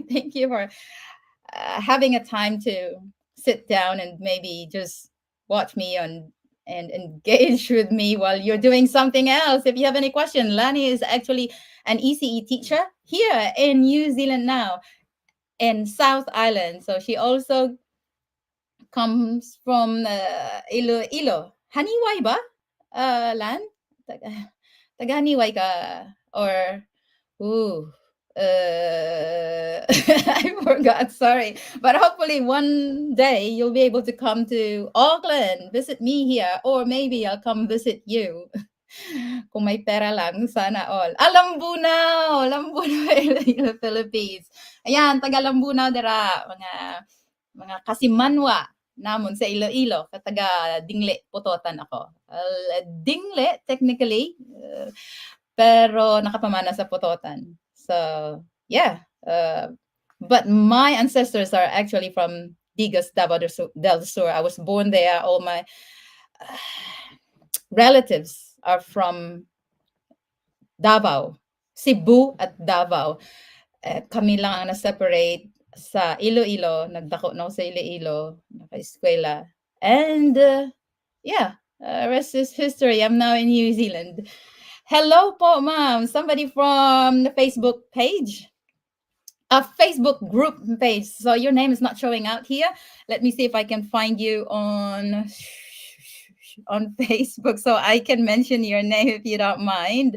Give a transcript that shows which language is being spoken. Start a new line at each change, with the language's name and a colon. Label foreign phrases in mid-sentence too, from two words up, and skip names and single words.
English: Thank you for having a time to sit down and maybe just watch me on and engage with me while you're doing something else. If you have any question, Lani is actually an ECE teacher here in New Zealand now in South Island. So she also comes from Iloilo.
Hiligaynon: Haniway ba? Lan? Taga Haniway ka?
English: Or, ooh, I forgot, sorry. But hopefully one day you'll be able to come to Auckland, visit me here, or maybe I'll come visit you.
Filipino: Kung may pera lang, sana all.
Hiligaynon: Lambunaw! Lambunaw, Iloilo, Philippines. Ayan, taga Lambunaw dira, mga kasimanwa namon sa Iloilo, kataga Dingle, Putotan
Filipino: ako.
Hiligaynon: Dingle, technically, pero nakapamana sa Putotan.
English: So, yeah. But my ancestors are actually from Digas, Davao del Sur. I was born there. All my relatives are from Davao, Cebu
Filipino: at Davao.
English: Kami lang ang na-separate sa Iloilo. Nagdako na ako sa Iloilo, naka-eskwela. And yeah, rest is history. I'm now in New Zealand. Hello po, ma'am. Somebody from the Facebook page. a Facebook group page. So your name is not showing out here. Let me see if I can find you on Facebook so I can mention your name if you don't mind.